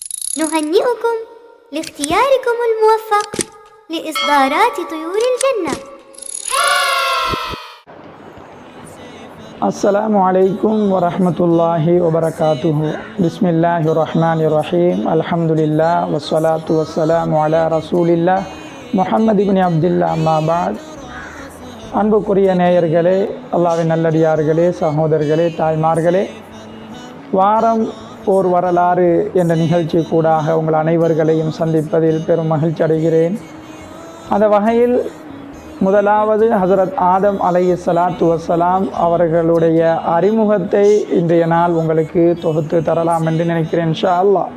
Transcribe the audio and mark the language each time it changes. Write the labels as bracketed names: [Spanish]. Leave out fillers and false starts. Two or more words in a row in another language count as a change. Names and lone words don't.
[Arabic] نهنئكم لاختياركم الموفق لإصدارات طيور الجنة. السلام عليكم ورحمة الله وبركاته. بسم الله الرحمن الرحيم. الحمد لله والصلاة والسلام على رسول الله محمد بن عبد الله. أما بعد. [Tamil] அன்புக்குரிய நேயர்களே, அல்லாஹ்வின் நல்லடியார்களே, சகோதரர்களே, தாய்மார்களே, வாரம் ஓர் வரலாறு என்ற நிகழ்ச்சி கூடாக உங்கள் அனைவர்களையும் சந்திப்பதில் பெரும் மகிழ்ச்சி அடைகிறேன். அந்த வகையில் முதலாவது ஹஸரத் ஆதம் [Arabic] عليه الصلاة والسلام [Tamil] அவர்களுடைய அறிமுகத்தை இன்றைய நாள் உங்களுக்கு தொகுத்து தரலாம் என்று நினைக்கிறேன் [Arabic] إن شاء الله.